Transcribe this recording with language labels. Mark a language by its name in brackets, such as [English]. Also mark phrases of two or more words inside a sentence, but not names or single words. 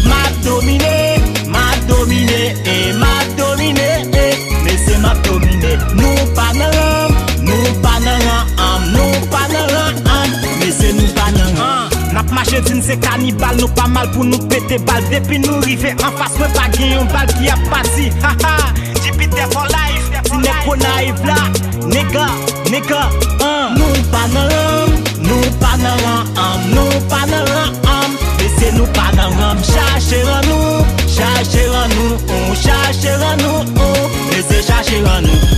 [Haitian Creole] M ap domine, m ap domine, eh, m ap domine, eh. Men se m ap domine. Nou pa nan ran, nou pa nan ran, am, nou pa nan ran, am. Men se nou pa nan ran. An, n ap mache din se kanibal, nou pa mal pou nou pete bal. Depi nou rive an fas, mwen pa gen yon bal ki ap pati. [English] Ha, ha, Jupiter for life, [Haitian Creole] si nèg ko naiv la, nèga, nèga, an. Nou pa nan ran, nou pa nan ran, am, nou pa nan ran, am. Men se nou pa nan ran, chache ran nou, chache ran nou, on chache ran nou, on. Men se chache ran nou.